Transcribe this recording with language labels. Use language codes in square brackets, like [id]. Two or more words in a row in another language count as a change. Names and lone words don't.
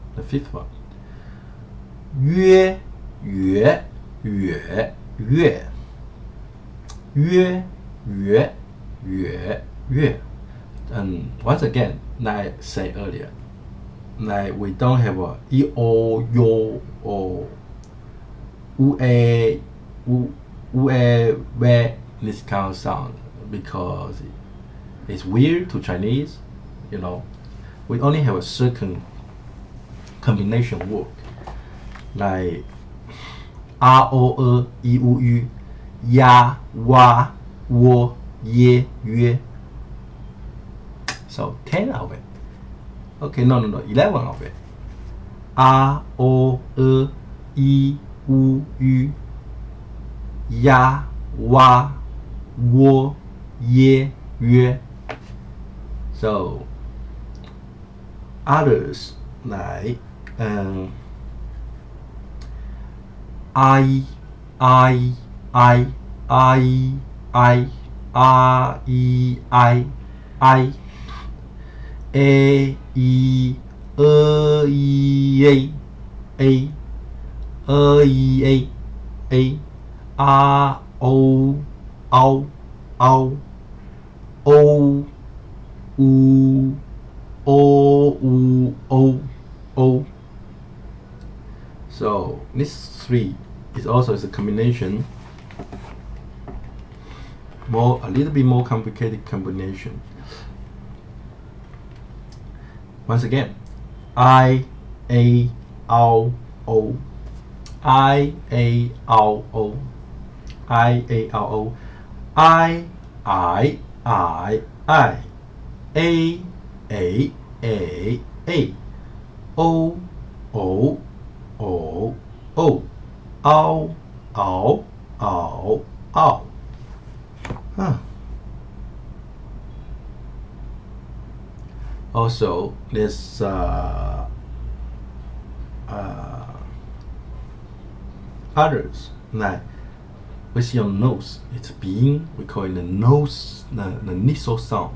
[en] The fifth one. [zh] 约约约约约约约约. [en] Once again, like I said earlier, like we don't have a e o yo or u a where this kind of sound because it's weird to Chinese, you know. We only have a certain combination word like r o e u u ya wa wo ye yue. So 10 of it. Okay, no, 11 of it. R O E U U ya wa wo ye yue. So others like I I I I I R E I A E E A R O O U O. So this three is also a combination, a little bit more complicated combination. Once again, I A O O I A O O I A O O I A O O O O. Huh. Also, there's others like we see on nose. It's being, we call it the nose, the nasal sound.